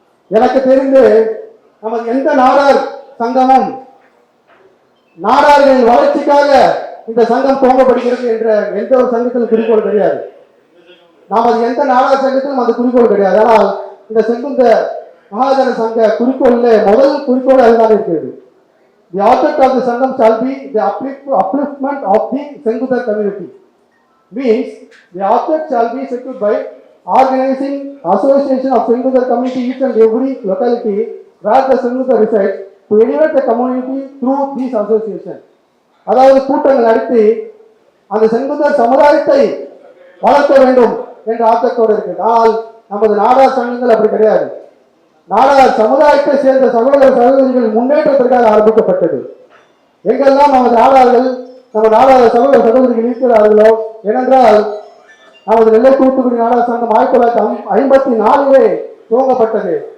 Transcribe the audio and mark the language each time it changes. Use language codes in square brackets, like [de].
[ta] எனக்கு தெரிந்து நமது எந்த நாடார் சங்கமும் நாடார்களின் வளர்ச்சிக்காக இந்த சங்கம் துவங்கப்படுகிறது என்ற எந்த ஒரு சங்கத்திலும் குறிக்கோள் கிடையாது. நமது எந்த நாடார் சங்கத்திலும் அந்த குறிக்கோள் கிடையாது. ஆனால் இந்த செங்குந்த மகாஜன சங்க குறிக்கோள்ல முதல் குறிக்கோள் அதுதான் இருக்கிறது. [en] The object of the Sangam shall be the upliftment of the Sengudar community. Means the object shall be secured by organizing association of Sengudar community each and every locality where the Sengudar resides to elevate the community through this association. [ta] அதாவது கூட்டங்கள் நடத்தி அந்த செங்குந்தர் சமுதாயத்தை வளர்க்க வேண்டும் என்ற ஆக்கத்தோடு இருக்கிறது. ஆனால் நமது நாடார் சங்கங்கள் அப்படி கிடையாது. நாடார் சமுதாயத்தை சேர்ந்த சகோதர சகோதரிகள் முன்னேற்றத்திற்காக ஆரம்பிக்கப்பட்டது. எங்கெல்லாம் நமது நாடார்கள், நம்ம நாடார் சகோதர சகோதரிகள் இருக்கிறார்களோ, ஏனென்றால் நமது நெல்லை தூத்துக்குடி நாடார் சங்கம் 1954 துவங்கப்பட்டது.